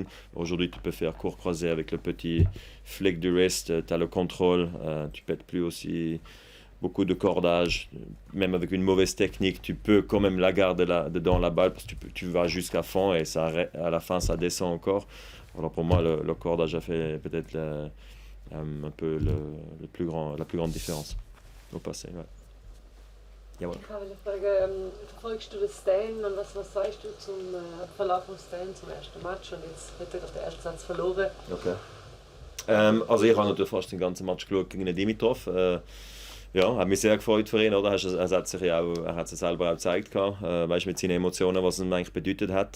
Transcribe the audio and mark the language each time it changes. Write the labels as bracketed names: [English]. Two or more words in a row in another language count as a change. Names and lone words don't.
[French] Aujourd'hui, tu peux faire court croisé avec le petit flick du wrist, tu as le contrôle, tu pètes plus aussi beaucoup de cordage. Même avec une mauvaise technique, tu peux quand même la garder dedans la balle, parce que tu vas jusqu'à fond et ça, à la fin ça descend encore. Alors pour moi, le cordage a fait peut-être un peu la plus grande différence au passé. Ouais. [German] Jawohl. Ich habe eine Frage. Verfolgst du das Stan und was sagst du zum Verlauf von Stan zum ersten Match? Und jetzt hat er den ersten Satz verloren. Okay. Also ich habe natürlich fast den ganzen Match geschaut gegen den Dimitrov. Ja, hat mich sehr gefreut für ihn, oder? Er hat es selber auch gezeigt, weißt, mit seinen Emotionen, was es ihm eigentlich bedeutet hat.